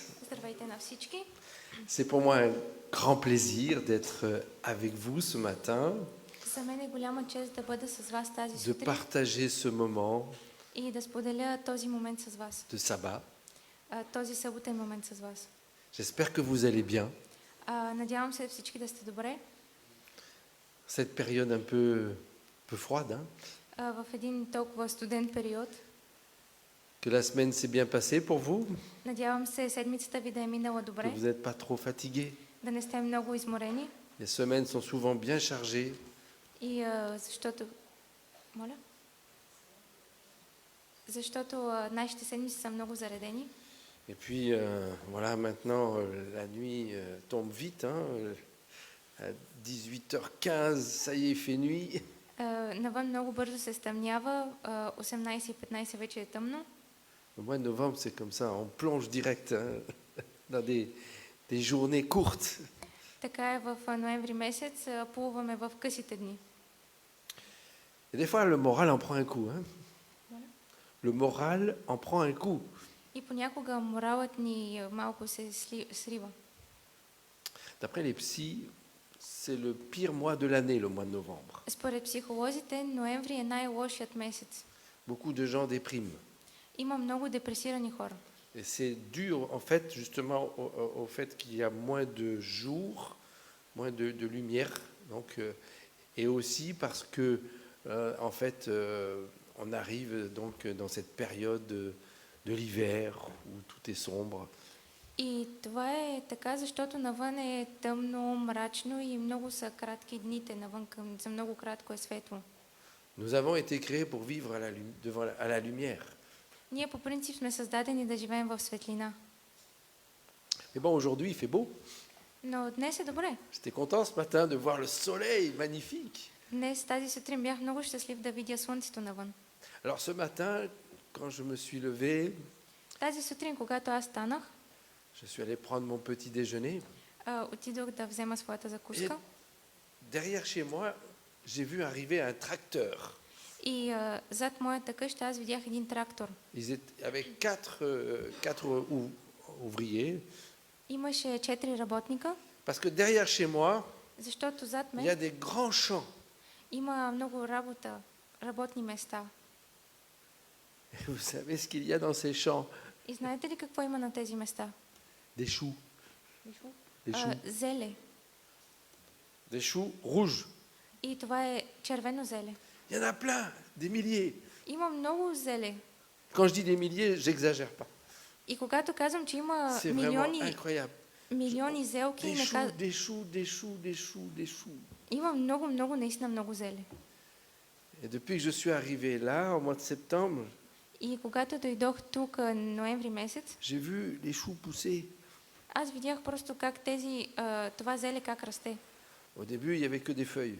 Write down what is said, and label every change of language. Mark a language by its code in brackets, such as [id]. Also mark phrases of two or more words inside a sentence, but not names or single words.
[bg] Здравейте на всички. [fr] C'est pour moi un grand plaisir d'être avec vous ce matin, [bg] За мен е голяма чест да бъда с вас тази [fr] de [bg] сутрин [fr] partager ce moment [bg] и и да споделя този момент с вас, [fr] de sabbat. [bg] този съботен момент с вас. [fr] J'espère que vous allez bien. [bg] Надявам се всички да сте добре. [fr] Cette période un peu froide, hein. [bg] В един толкова студен период. [fr] Que la semaine s'est bien passée pour vous, [bg] Надявам се седмицата ви да е минала [fr] que [bg] добре, [fr] vous n'êtes pas trop fatigués. [bg] да не сте много изморени. [fr] Les semaines sont souvent bien chargées. [bg] И защото... Моля? Защото нашите седмици са много заредени. [fr] Et puis, voilà, maintenant, la nuit tombe vite. Hein, à 18h15, ça y est, il fait nuit. [bg] Навън много бързо се стъмнява. 18:15 вече е тъмно. [fr] Le mois de novembre, c'est comme ça, on plonge direct, hein, dans des journées courtes. [bg] Така е в ноември месец. Плуваме в късите дни. [fr] Et des fois, le moral en prend un coup. Hein. Le moral en prend un coup. [bg] И понякога моралът ни малко се срива. [fr] D'après les psys, c'est le pire mois de l'année, le mois de novembre. [bg] Според психолозите, ноември е най-лошият месец. [fr] Beaucoup de gens dépriment. [bg] Има много депресирани хора. [fr] Et c'est dû, en fait, justement, au fait qu'il y a moins de jours, moins de lumière. Donc, et aussi parce que, en fait, on arrive donc dans cette période de l'hiver où tout est sombre. [bg] И това е така, защото навън е тъмно, мрачно и много са кратки дните навън, за много кратко е светло. [fr] Nous avons été créés pour vivre à la lumière. [bg] Ние по принцип сме създадени да живеем в светлина. [fr] Mais bon, aujourd'hui, il fait beau. [bg] Но днес е добре. [fr] J'étais content ce matin de voir le soleil magnifique. [bg] Днес тази сутрин бях много щастлив да видя слънцето навън. [fr] Alors ce matin, quand je me suis levé, [bg] Тази сутрин, когато аз станах, [fr] je suis allé prendre mon petit déjeuner. [bg] отидох да взема своята закуска. [fr] Derrière chez moi, j'ai vu arriver un tracteur. [bg] И зад моята къща аз видях един трактор. [fr] Ils étaient avec quatre ouvriers. [bg] Имаше 4 работника, [fr] Parce que derrière chez moi, [bg] защото зад [fr] il y a [bg] мен [fr] des grands champs. [bg] има много работа, работни места. [fr] Et vous savez ce qu'il y a dans ces champs? [bg] И знаете ли какво има на тези места? [fr] Des choux. Des choux. [bg] Зеле. [fr] Des choux rouges. [bg] И това е червено зеле. [fr] Il y en a plein, des milliers. [bg] Има много зеле. [fr] Quand je dis des milliers, j'exagère pas. [bg] И когато казвам, че има [fr] C'est vraiment incroyable. [bg] милиони зелки, [fr] Des [bg] не [fr] choux, des choux, des choux, des choux, des choux. [bg] има много, наистина много зеле. [fr] Et depuis que je suis arrivé là, au mois de septembre, [bg] И когато дойдох тук ноември месец, [fr] j'ai vu les choux pousser. [bg] аз видях просто как това зеле как расте. [fr] Au début, il n'y avait que des feuilles.